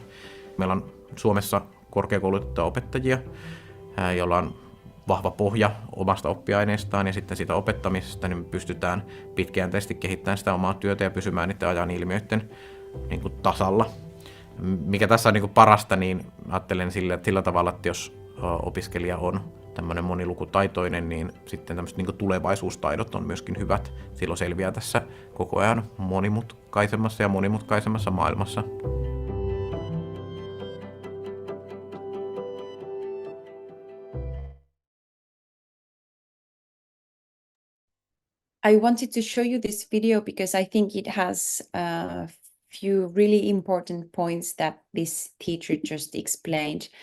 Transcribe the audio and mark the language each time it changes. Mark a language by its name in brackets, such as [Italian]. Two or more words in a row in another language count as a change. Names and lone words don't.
[Finnish] Meillä on Suomessa korkeakoulutettuja opettajia, joilla on vahva pohja omasta oppiaineestaan ja sitten siitä opettamisesta, niin me pystytään pitkäjänteisesti kehittämään sitä omaa työtä ja pysymään niiden ajan ilmiöiden niin kuin tasalla. Mikä tässä on niin kuin parasta, niin ajattelen sillä tavalla, että jos opiskelija on tämmöinen monilukutaitoinen, niin sitten tämmöiset niin kuin tulevaisuustaidot on myöskin hyvät. Silloin selviää tässä koko ajan monimutkaisemmassa maailmassa. [English] I wanted to show you this video because I think it has a few really important points that this teacher just explained.